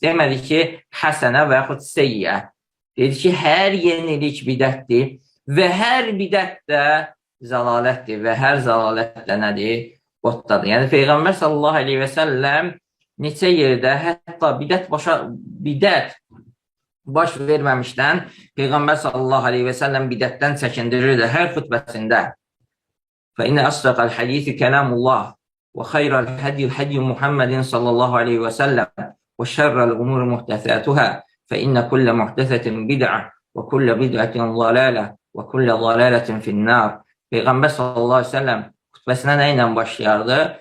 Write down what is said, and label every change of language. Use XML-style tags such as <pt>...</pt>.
<az>Demədi ki, həsənə və yaxud seyyə. Dedi ki, hər yenilik bidətdir və hər bidət də zəlalətdir və hər zəlalət də nədir? Qotdadır. Yəni, Peyğəmbər sallallahu aleyhi və səlləm neçə yerdə hətta bidət baş verməmişdən Peyğəmbər sallallahu aleyhi və səlləm bidətdən çəkindirirdi hər xütbəsində.</az> <ar>فإن أصدق الحديث كلام الله وخير الهدي هدي محمد صلى الله عليه وسلم وشر الأمور محدثاتها فإن كل محدثة بدعة وكل بدعة ضلالة وكل ضلالة في النار.</ar> <az>Peyğəmbər sallallahu aleyhi ve sellem xutbəsinə nə ilə başlayardı?</az>